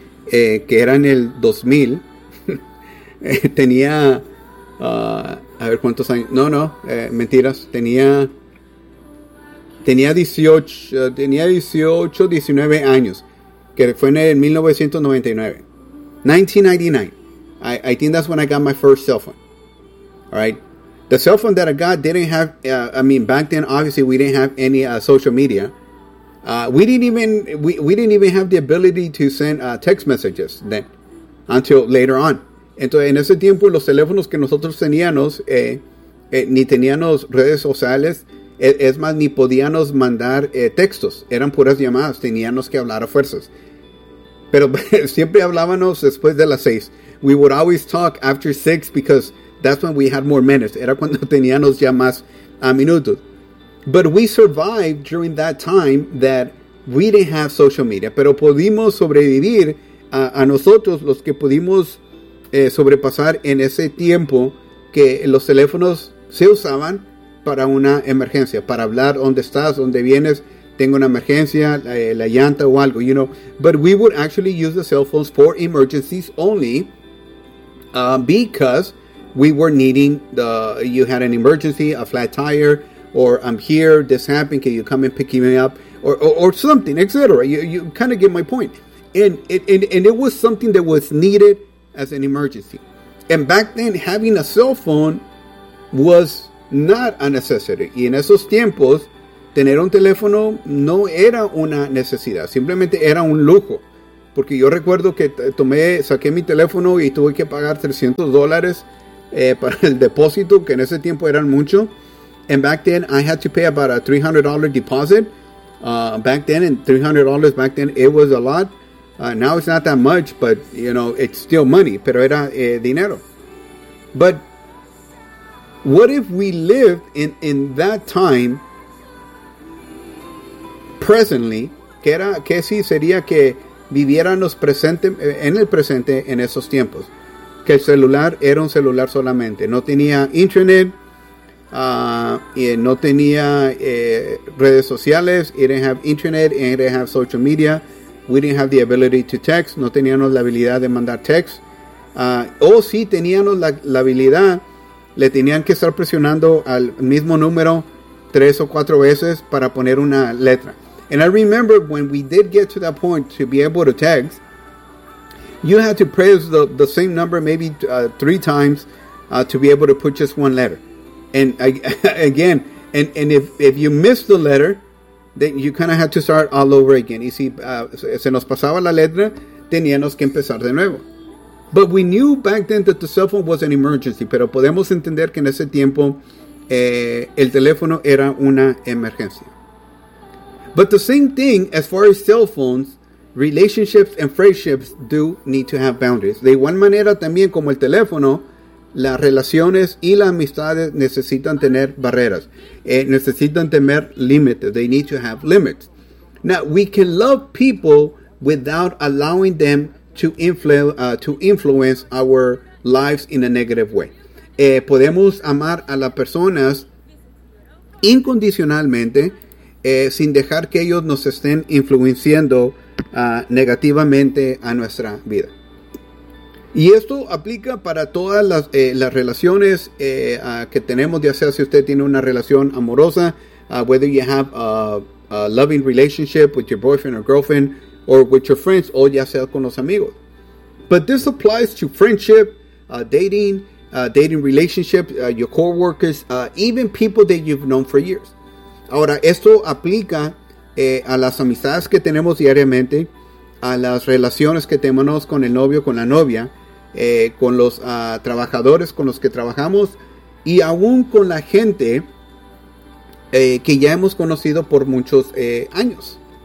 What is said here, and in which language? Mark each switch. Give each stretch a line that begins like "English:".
Spanish: que era en el 2000, tenía, a ver cuántos años, mentiras, tenía 18, 19 años, que fue en el 1999,
English: I think that's when I got my first cell phone, alright, the cell phone that I got didn't have, back then obviously we didn't have any social media. We didn't even have the ability to send text messages then, until later on.
Spanish: Entonces, en ese tiempo, los teléfonos que nosotros teníamos, ni teníamos redes sociales, es más, ni podíamos mandar textos. Eran puras llamadas, teníamos que hablar a fuerzas. Pero siempre hablábamos después de las 6.
English: We would always talk after 6 because that's when we had more minutes.
Spanish: Era cuando teníamos ya más minutos.
English: But we survived during that time that we didn't have social media.
Spanish: Pero pudimos sobrevivir a nosotros, los que pudimos sobrepasar en ese tiempo que los teléfonos se usaban para una emergencia, para hablar dónde estás, dónde vienes, tengo una emergencia, la llanta o algo,
English: you know. But we would actually use the cell phones for emergencies only because we were needing you had an emergency, a flat tire, or I'm here, this happened, can you come and pick me up, or something, etc. You kind of get my point. And it was something that was needed as an emergency. And back then, having a cell phone was not a necessity.
Spanish: Y en esos tiempos, tener un teléfono no era una necesidad. Simplemente era un lujo. porque yo recuerdo que saqué mi teléfono y tuve que pagar $300 para el depósito, que en ese tiempo eran mucho.
English: And back then, I had to pay about a $300 deposit. Back then, and $300 back then, it was a lot. Now it's not that much, but, you know, it's still money.
Spanish: Pero era dinero.
English: But what if we lived in that time, presently,
Spanish: que si sería que viviéramos presente, en el presente en esos tiempos? Que el celular era un celular solamente. No tenía internet. Y no tenía redes sociales.
English: It didn't have internet. It didn't have social media. We didn't have the ability to text.
Spanish: No teníamos la habilidad de mandar text. Sí teníamos la habilidad. Le tenían que estar presionando al mismo número 3 or 4 veces para poner una letra.
English: And I remember when we did get to that point to be able to text, you had to press the same number maybe 3 times to be able to put just one letter. And if you missed the letter, then you kind of had to start all over again.
Spanish: Y si se nos pasaba la letra, teníamos que empezar de nuevo.
English: But we knew back then that the cell phone was an emergency.
Spanish: Pero podemos entender que en ese tiempo el teléfono era una emergencia.
English: But the same thing as far as cell phones, relationships and friendships do need to have boundaries.
Spanish: De igual manera también como el teléfono, las relaciones y las amistades necesitan tener barreras. Necesitan tener límites.
English: They need to have limits. Now, we can love people without allowing them to influence our lives in a negative way.
Spanish: Podemos amar a las personas incondicionalmente sin dejar que ellos nos estén influenciando negativamente a nuestra vida. Y esto aplica para todas las relaciones que tenemos, ya sea si usted tiene una relación amorosa,
English: whether you have a loving relationship with your boyfriend or girlfriend, or with your friends,
Spanish: o ya sea con los amigos.
English: But this applies to friendship, dating relationship, your coworkers, even people that you've known for years.
Spanish: Ahora, esto aplica a las amistades que tenemos diariamente, a las relaciones que tenemos con el novio, con la novia, con los trabajadores con los que trabajamos y aún con la gente que ya hemos conocido por muchos años.